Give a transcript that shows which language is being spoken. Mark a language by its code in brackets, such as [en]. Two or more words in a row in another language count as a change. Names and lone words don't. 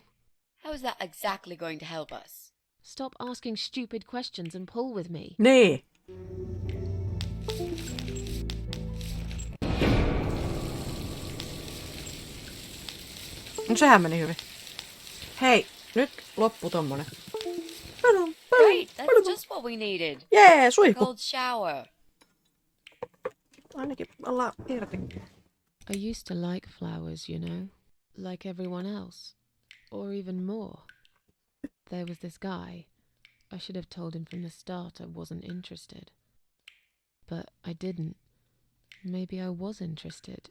[en] How is that exactly going to help us? Stop asking stupid questions and pull with me. [fi] Niin. No sehän meni hyvin. Hei, nyt loppu tommonen. [en] Great, that's just what we needed. [fi] Jee, [en] A [fi] suihku. [en] cold shower. [fi] Ainakin ollaan irti. [en] I used to like flowers, you know, like everyone else, or even more. There was this guy. I should have told him from the start I wasn't interested. But I didn't. Maybe I was interested.